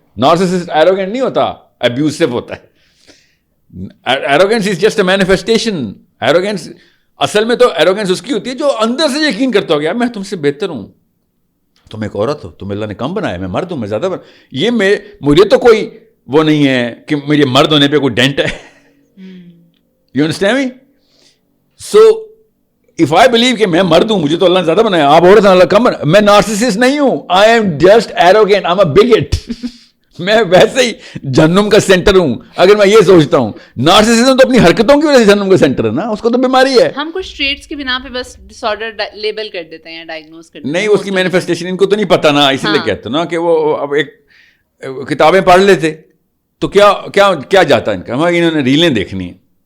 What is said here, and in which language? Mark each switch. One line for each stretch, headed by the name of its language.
Urdu: Narcissist arrogant نہیں ہوتا, ابیوسو ہوتا ہے.
English: Arrogance is just a manifestation.
Urdu: Arrogance اصل میں تو ایروگینس اس کی ہوتی ہے جو اندر سے یقین کرتا ہو گیا میں تم سے بہتر ہوں, تم ایک عورت ہو, تم اللہ نے کم بنایا, میں مرد ہوں, میں زیادہ یہ مجھے تو کوئی وہ نہیں ہے کہ میرے مرد ہونے پہ کوئی ڈینٹ ہے.
English: You understand me? So if I believe
Urdu: کہ میں مرد ہوں, مجھے تو اللہ نے زیادہ بنایا, آپ عورت اللہ کم بنایا, میں نارسسسٹ نہیں ہوں.
English: I am just arrogant, I'm a bigot.
Urdu: میں ویسے ہی جہنم کا سینٹر ہوں اگر میں یہ سوچتا ہوں. نارسسزم تو اپنی حرکتوں کی وجہ سے جہنم کا سینٹر ہے نا, اس کو تو بیماری ہے. ہم کچھ ٹریٹس کی بنا پہ بس ڈس آرڈر لیبل کر دیتے ہیں, ڈائگنوز کر دیتے ہیں. نہیں, اس کی مینیفیسٹیشن ان کو تو نہیں پتا نا, اسی لیے کہتے نا کہ وہ اب ایک کتابیں پڑھ لیتے تو کیا جاتا ان کا, ہمیں انہوں نے ریلیں دیکھنی ہیں.